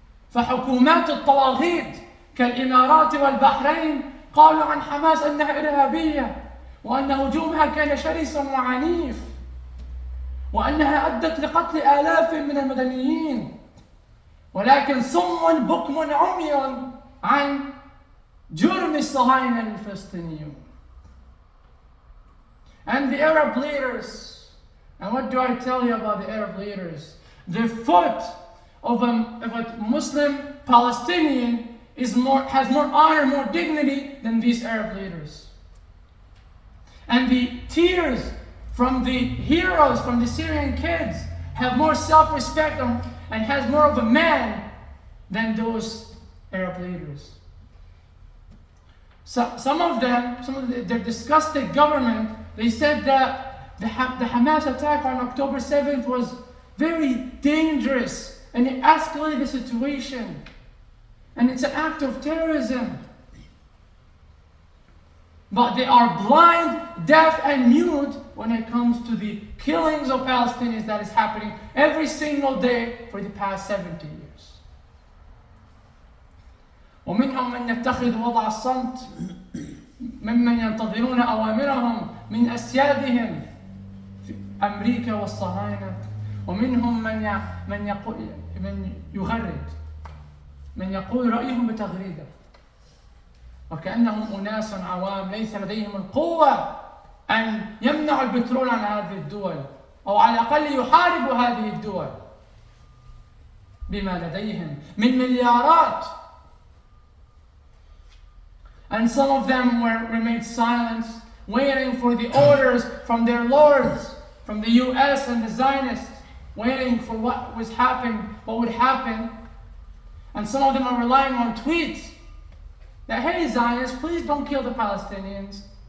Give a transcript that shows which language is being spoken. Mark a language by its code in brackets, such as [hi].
[ar] فحكومات الطواغيت كالإمارات والبحرين قالوا عن حماس أنها إرهابية، وأن هجومها كان شرسا وعنيف، وأنها أدت لقتل آلاف من المدنيين، ولكن صم بكم عمي عن جرم الصهاينة الفلسطينيون. [en] And the Arab leaders, and what do I tell you about the Arab leaders? The foot of a Muslim Palestinian has more honor, more dignity than these Arab leaders. And the tears from the heroes, from the Syrian kids, have more self-respect and has more of a man than those Arab leaders. So, some of the disgusted government, they said that the Hamas attack on October 7th was very dangerous and it escalated the situation. And it's an act of terrorism. But they are blind, deaf, and mute when it comes to the killings of Palestinians that is happening every single day for the past 70 years. [ar] ومنهم من يتخذ وضع الصمت ممن ينتظرون أوامرهم من أسيادهم في أمريكا والصهاينة، ومنهم من يغرد، من يقول رأيهم بتغريده، وكأنهم أناس عوام ليس لديهم القوة أن يمنعوا البترول عن هذه الدول، أو على الأقل يحاربوا هذه الدول بما لديهم من مليارات. [en] And some of them remained silent waiting for the orders from their lords, from the US and the Zionists, waiting for what would happen. And some of them are relying on tweets that, hey Zionists, please don't kill the Palestinians.